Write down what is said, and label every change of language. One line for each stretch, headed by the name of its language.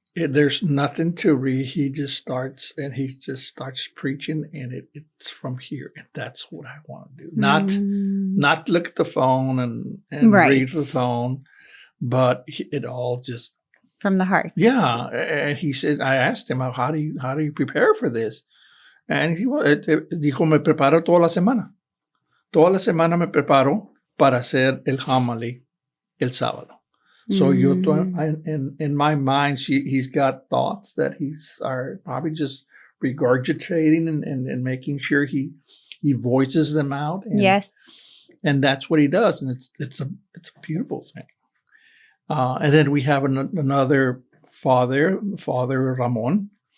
English: There's nothing to read. He just starts preaching, and it's from here. And that's what I want to do. Not look at the phone and read the phone, but it all just from the heart. Yeah. And he said, I asked him, how do you prepare for this? And he
Spanish: dijo, me preparo toda la semana. Toda la semana me preparo para hacer el homily el sábado.
English: So in my mind, he's got thoughts that are probably just regurgitating and making sure he voices them out. And, yes, and that's what he does, and it's a beautiful thing. And then we have another Father Ramon.